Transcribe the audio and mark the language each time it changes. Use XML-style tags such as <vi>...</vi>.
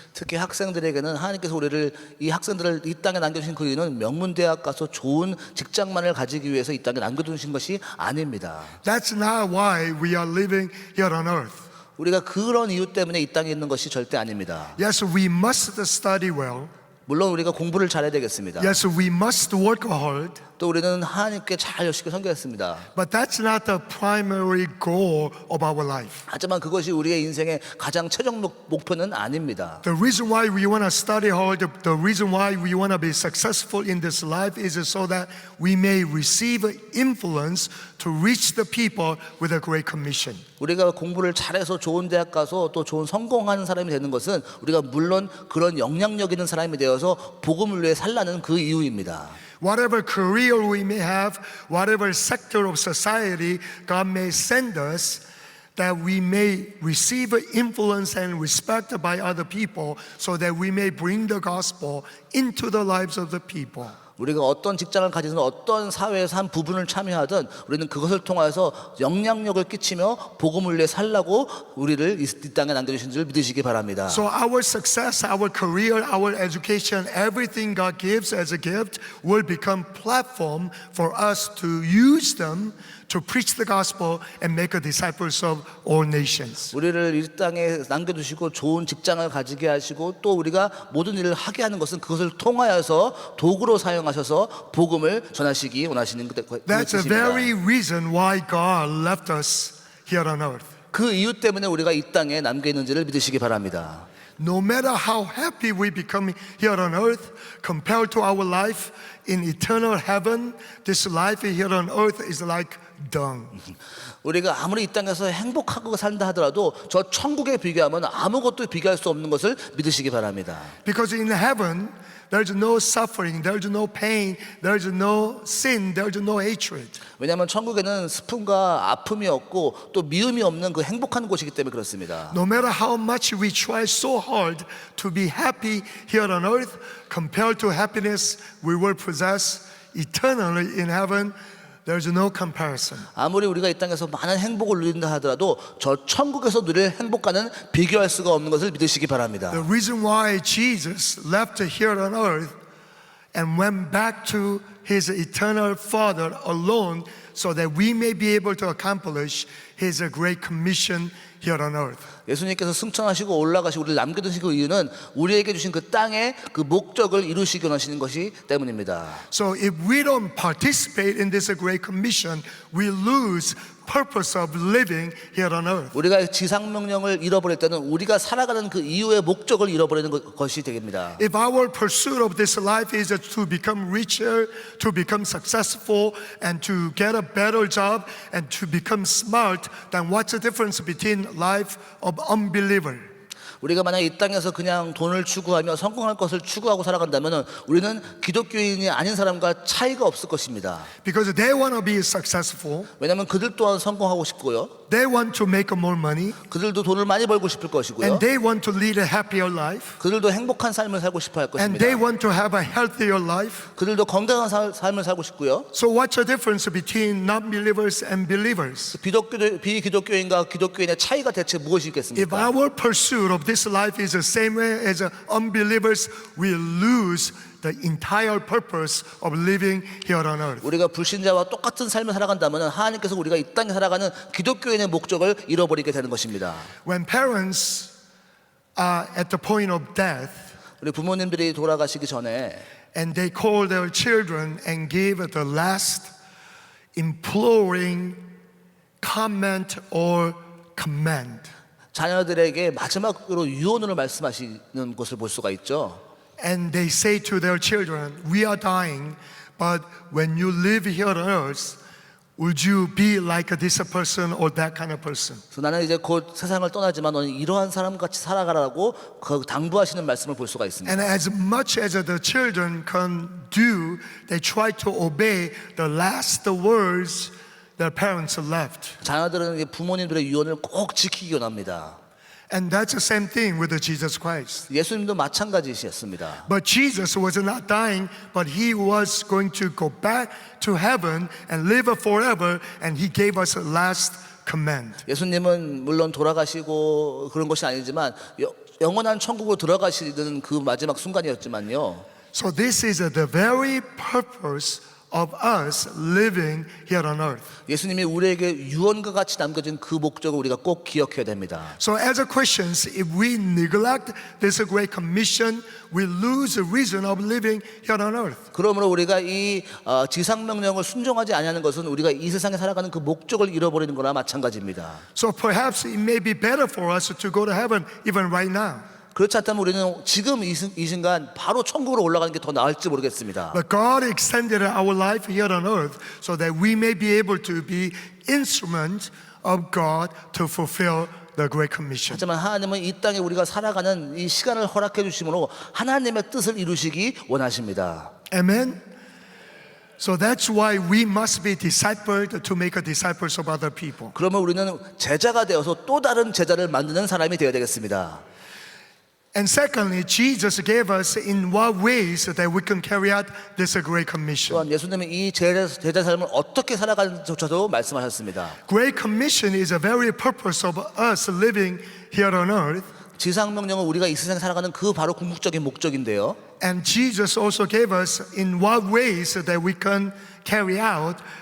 <ko>특히 학생들에게는 하나님께서 이 학생들을 이 땅에 남겨두신 그 이유는 명문대학 가서 좋은 직장만을 가지기 위해서 이 땅에 남겨두신 것이 아닙니다.</ko> <en>That's not why we are living here on earth.</en> <ko>우리가 그런 이유 때문에 이 땅에 있는 것이 절대 아닙니다.</ko> <en>Yes, we must study well.</en> <ko>물론 우리가 공부를 잘해야 되겠습니다.</ko> <en>Yes, we must work hard.</en> <ko>또 우리는 하나님께 잘 열심히 섬겨했습니다.</ko> <en>But that's not the primary goal of our life.</en> <ko>하지만 그것이 우리의 인생의 가장 최종 목표는 아닙니다.</ko> <en>The reason why we want to study hard, the reason why we want to be successful in this life is so that we may receive influence to reach the people with a great commission.</en> <ko>우리가 공부를 잘해서 좋은 대학 가서 또 좋은 성공하는 사람이 되는 것은 우리가 물론 그런 영향력 있는 사람이 되어서 복음을 위해 살라는 그 이유입니다.</ko> <en>Whatever career we may have, whatever sector of society God may send us, that we may receive influence and respect by other people so that we may bring the gospel into the lives of the people.</en> <ko>우리가 어떤 직장을 가지든 어떤 사회에서 한 부분을 참여하든 우리는 그것을 통해서 영향력을 끼치며 복음을 위해 살라고 우리를 이 땅에 남겨주신 줄 믿으시기 바랍니다.</ko> <en>So our success, our career, our education, everything God gives as a gift will become platform for us to use them to preach the gospel and make disciples of all nations.</en> <ko>우리를 이 땅에 남겨두시고 좋은 직장을 가지게 하시고 또 우리가 모든 일을 하게 하는 것은 그것을 통하여서 도구로 사용하셔서 복음을 전하시기 원하시는</ko> <en>That's the very reason why God left us here on earth.</en> <ko>그 이유 때문에 우리가 이 땅에 남겨 있는지를 믿으시기 바랍니다.</ko> <en>No matter how happy we become here on earth compared to our life in eternal heaven, this life here on earth is like dung.</en> <ko>우리가 아무리 이 땅에서 행복하고 산다 하더라도 저 천국에 비교하면 아무것도 비교할 수 없는 것을 믿으시기 바랍니다.</ko> <en>Because in heaven, there's no suffering, there's no pain, there's no sin, there's no hatred.</en> <ko>왜냐하면 천국에는 슬픔과 아픔이 없고 또 미움이 없는 그 행복한 곳이기 때문에 그렇습니다.</ko> <en>No matter how much we try so hard to be happy here on earth, compared to happiness we will possess eternally in heaven, there's no comparison.</en> <ko>아무리 우리가 이 땅에서 많은 행복을 누린다 하더라도 저 천국에서 누릴 행복과는 비교할 수가 없는 것을 믿으시기 바랍니다.</ko> <en>The reason why Jesus left here on earth and went back to his eternal Father alone so that we may be able to accomplish his great commission here on earth.</en> <ko>예수님께서 승천하시고 올라가시고 우리를 남겨두신 그 이유는 우리에게 주신 그 땅의 그 목적을 이루시기 원하시는 것이 때문입니다.</ko> <en>So if we don't participate in this great commission, we lose purpose of living here on earth.</en> <ko>우리가 지상 명령을 잃어버릴 때는 우리가 살아가는 그 이유의 목적을 잃어버리는 것이 됩니다.</ko> <en>If our pursuit of this life is to become richer, to become successful, and to get a better job, and to become smart, then what's the difference between life of unbeliever?</en> <ko>우리가 만약 이 땅에서 그냥 돈을 추구하며 성공할 것을 추구하고 살아간다면 우리는 기독교인이 아닌 사람과 차이가 없을 것입니다.</ko> <en>Because they want to be successful,</en> <ko>왜냐하면 그들 또한 성공하고 싶고요.</ko> <en>they want to make more money,</en> <ko>그들도 돈을 많이 벌고 싶을 것이고요.</ko> <en>and they want to lead a happier life,</en> <ko>그들도 행복한 삶을 살고 싶어 할</ko> <en>and</en> <ko>것입니다.</ko> <en>they want to have a healthier life.</en> <ko>그들도 건강한 삶을 살고 싶고요.</ko> <en>So what's the difference between non-believers and believers?</en> <ko>비기독교인과 기독교인의 차이가 대체</ko> <en>If</en> <ko>무엇이겠습니까?</ko> <en>our pursuit of this life is the same way as unbelievers, we lose the entire purpose of living here on earth.</en> <ko>우리가 불신자와 똑같은 삶을 살아간다면 하나님께서 우리가 이 땅에 살아가는 기독교인의 목적을 잃어버리게 되는 것입니다.</ko> <en>When parents are at the point of death</en> <ko>우리 부모님들이 돌아가시기 전에</ko> <en>and they call their children and give the last imploring comment or command.</en> <ko>자녀들에게 마지막으로 유언을 말씀하시는 것을 볼 수가 있죠.</ko> <en>And they say to their children, we are dying, but when you live here on earth, would you be like this person or that kind of person?</en> <ko>그래서 나는 이제 곧 세상을 떠나지만 너는 이러한 사람 같이 살아가라고 그 당부하시는 말씀을 볼 수가 있습니다.</ko> <en>And as much as the children can do, they try to obey the last words their parents left.</en> <ko>자녀들은 이제 부모님들의 유언을 꼭 지키기 원합니다.</ko> <en>And that's the same thing with Jesus Christ.</en> <ko>예수님도 마찬가지셨습니다.</ko> <en>But Jesus was not dying, but he was going to go back to heaven and live forever, and he gave us a last command.</en> <ko>예수님은 물론 돌아가시고 그런 것이 아니지만 영원한 천국으로 들어가시는 그 마지막 순간이었지만요.</ko> <en>So this is the very purpose of us living here on earth.</en> <ko>예수님이 우리에게 유언과 같이 남겨진 그 목적을 우리가 꼭 기억해야 됩니다.</ko> <en>So as Christians, if we neglect this great commission, we lose the reason of living here on earth.</en> <ko>그러므로 우리가 이 지상 명령을 순종하지 아니하는 것은 우리가 이 세상에 살아가는 그 목적을 잃어버리는 거나 마찬가지입니다.</ko> <en>So perhaps it may be better for us to go to heaven even right now.</en> <ko>그렇지 않다면 우리는 지금 이 순간 바로 천국으로 올라가는 게 더 나을지 모르겠습니다.</ko> <en>But God extended our life here on earth so that we may be able to be instrument of God to fulfill the Great Commission.</en> <ko>하지만 하나님은 이 땅에 우리가 살아가는 이 시간을 허락해 주심으로 하나님의 뜻을 이루시기 원하십니다.</ko> <en>Amen. So that's why we must be discipled to make disciples of other people.</en> <ko>그러면 우리는 제자가 되어서 또 다른 제자를 만드는 사람이 되어야 되겠습니다.</ko> <en>And secondly, Jesus gave us in what ways that we can carry out this Great Commission.</en> <ko>또한 예수님은 이 제자 삶을 어떻게 살아가는지조차도 말씀하셨습니다.</ko> <en>Great Commission is a very purpose of us living here on earth.</en> <ko>지상 명령은 우리가 이 세상에 살아가는 그 바로 궁극적인 목적인데요.</ko> <en>And Jesus also gave us in what ways that we can carry out</en>